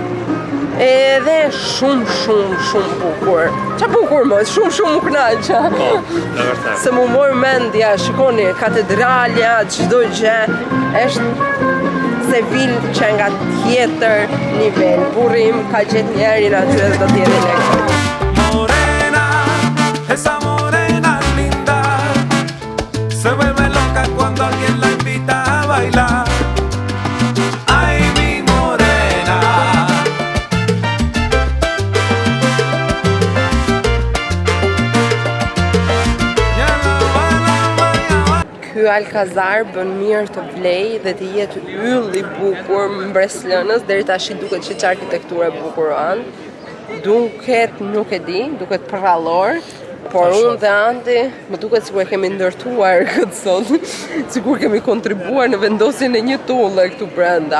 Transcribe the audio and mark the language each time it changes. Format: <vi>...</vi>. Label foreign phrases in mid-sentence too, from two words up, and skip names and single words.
<sq>Edhe shumë bukur. Qa bukur më, shumë u kënaqa. Po, në vërtet. Se mu mor mendja, shikoni, katedralja, çdo gjë, është Sevillë që nga tjetër nivel. Burri im ka gjetë njerin aty dhe do t'jeti lekë.</sq> <es>Morena, esa morena linda, se vuelve loca cuando alguien la invita a bailar. Ay, mi morena. Ya la va.</es> <sq>Ky Alcazar bën mirë të vlej dhe të jetë yll i bukur mbreslënës, deri tash duket që arkitektura e bukur anë. Duket, nuk e di, duket prrallor, por unë dhe Andi më duket sikur e kemi ndërtuar këtë sot, sikur kemi kontribuar në vendosjen e një tulle këtu brenda.</sq>